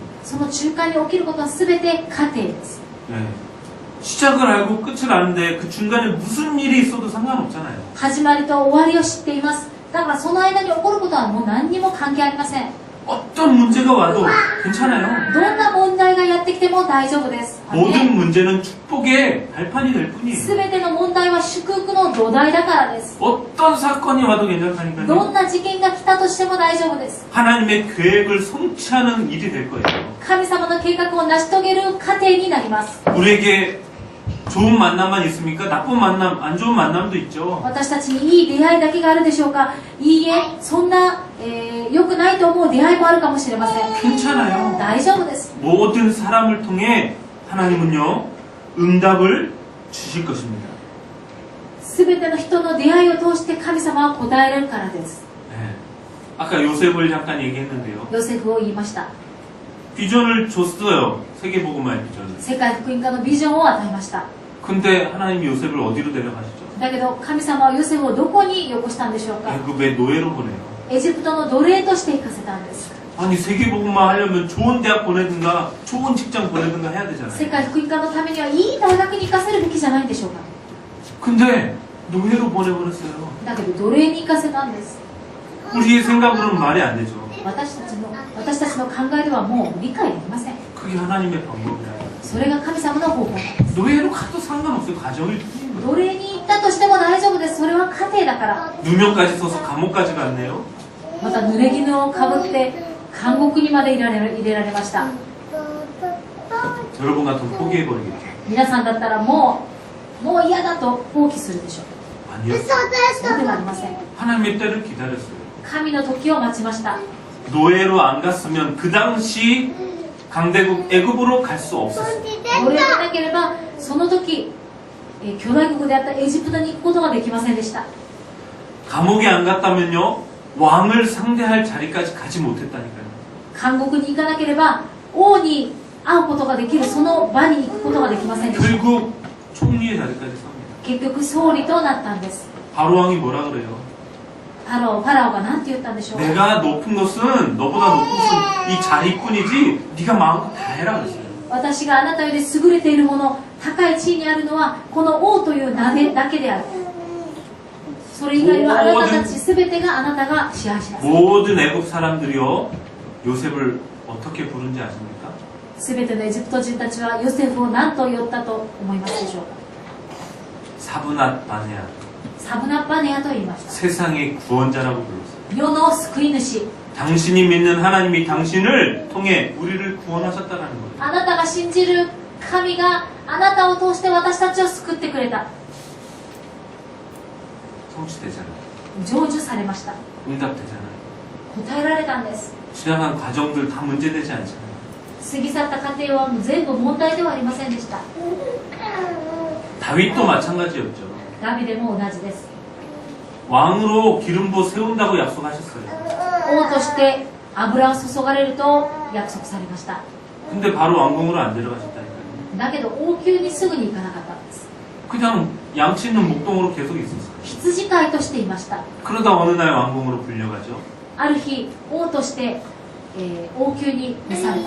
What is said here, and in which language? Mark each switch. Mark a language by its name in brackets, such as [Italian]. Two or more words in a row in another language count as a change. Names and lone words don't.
[Japanese] その中間に起きることは全て過程です。 [Korean] 네. 시작을 알고 끝을 아는데 그 중간에 무슨 일이 있어도 상관없잖아요. [Japanese] 始まりと終わりを知っています。だからその間に起こることはもう何にも関係ありません。 [Korean] 어떤 문제가 와도 괜찮아요. [Japanese] どんな問題がやってきても大丈夫です。 [Korean] 모든 문제는 축복의 발판이 될 뿐이에요. [Japanese] 全ての問題は祝福の土台だからです。 [Korean] 어떤 사건이 와도 [Japanese] どん [Korean] 괜찮다니까요. [Japanese] な事件が来たとしても大丈夫です。 [Korean] 하나님의 계획을 성취하는 일이 될 거예요. [Japanese] 神様の計画を成し遂げる過程になります。 [Korean] 우리에게 좋은 만남만 있습니까? 나쁜 만남, 안 좋은 만남도 있죠. [Japanese] 私たちにいい出会いだけがあるでしょうか。いいえ、そんな、良くないと思う出会いもあるかもしれません。 [Korean] 괜찮아요. [Japanese] 大丈夫です。 [Korean] 모든 사람을 통해 하나님은요, 응답을 주실 것입니다. [Japanese] 全ての人の出会いを通して神様は答えられるからです。 [Korean] 네. 아까 요셉을 잠깐 얘기했는데요. [Japanese] ヨセフを言いました。 [Korean] 비전을 줬어요. 세계복음화의 비전을. [Japanese] 世界福音化のビジョンを与えました。 [Korean] 근데 하나님이 요셉을 어디로 데려가시죠? [Japanese] だけど神様はヨセフをどこによこしたんでしょうか。 [Korean] 애굽의 노예로 보내요. [Japanese] エジプトの奴隷として行かせたんです。 [Korean] 아니 세계복음화 하려면 좋은 대학 보내든가 좋은 직장 보내든가 해야 [Japanese] 世 [Korean] 되잖아요. [Japanese] 界福音化のためにはいい大学に行かせるべきじゃないんでしょうか。 [Korean] 근데 노예로 보내버렸어요. [Japanese] だけど奴隷に行かせたんです。 [Korean] 우리의 생각으로는 말이 안 되죠. [Japanese] 私たちの考えではもう理解できません。 [Korean] 그게 하나님의 방법이라. [Japanese] それが神様の方法なんです。 [Korean] 노예로 가도 상관없어요. 가정일 뿐인 [Japanese] 奴 [Korean] 거예요. [Japanese] 隷に行ったとしても大丈夫です。それは家庭だから。 [Korean] 누명까지 써서 감옥까지 갔네요. [Japanese] また濡れ衣をかぶって監獄にまで入れられました。 [Korean] 여러분 같으면 포기해버리겠죠. [Japanese] 皆さんだったらもう嫌だと放棄するでしょう。 [Korean] 아니요. [Japanese] そうではありません。 [Korean] 하나님의 때를 기다렸어요. [Japanese] 神の時を待ちました。 [Korean] 노예로 안 갔으면 그 당시 강대국 애굽으로 갈 수 없었어요. [Japanese] 奴隷でなければその時巨大国であったエジプトに行くことができませんでした。 [Korean] 감옥에 안 갔다면요 왕을 상대할 자리까지 가지 못했다니까요. [Japanese] 監獄に行かなければ王に会うことができるその場に行くことができませんでした。 [Korean] 결국 총리의 자리까지 섭니다. [Japanese] 結局総理となったんです。 [Korean] 바로 왕이 뭐라 그래요? [Japanese] パラオが何て言ったんでしょう。 [Korean] 내가 높은 것은 너보다 높은 것은 이 자리뿐이지 네가 마음껏 다 해라 그랬어요. [Japanese] 私があなたより優れているもの、高い地位にあるのはこの王という名でだけである。それ以外はあなたたち全てがあなたが支配します。 [Korean] 모든 애굽 사람들이요 요셉을 어떻게 부른지 아십니까? [Japanese] 全てのエジプト人たちはヨセフを何と呼ったと思いますでしょうか。 [Korean] 사브낫 바네아 [Japanese] サブナッパネアと言いました。 [Korean] 세상의 구원자라고 불렀어요. [Japanese] 世の救い主。 [Korean] 당신이 믿는 하나님이 당신을 통해 우리를 구원하셨다는 거예요. [Japanese] あなたが信じる神があなたを通して私たちを救ってくれた。 [Korean] 성취되잖아요. [Japanese] 成就されました。 [Korean] 응답되잖아요. [Japanese] 答えられたんです。 [Korean] 지나간 과정들 다 문제되지 않잖아요. [Japanese] 過ぎ去った過程は全部問題ではありませんでした。 [Korean] 다윗도 마찬가지였죠. [Japanese] ダビデも同じです。 [Korean] 왕으로 기름부어 세운다고 약속하셨어요. [Japanese] 王として油を注がれると約束されました。 [Korean] 근데 바로 왕궁으로 안 데려가셨다니까요. [Japanese] だけど王宮にすぐに行かなかったんです。 [Korean] 그냥 양치 있는 목동으로 계속 있었어요. [Japanese] 羊飼いとしていました。 [Korean] 그러다 어느 날 왕궁으로 불려가죠. [Japanese] ある日王として、王宮に召された。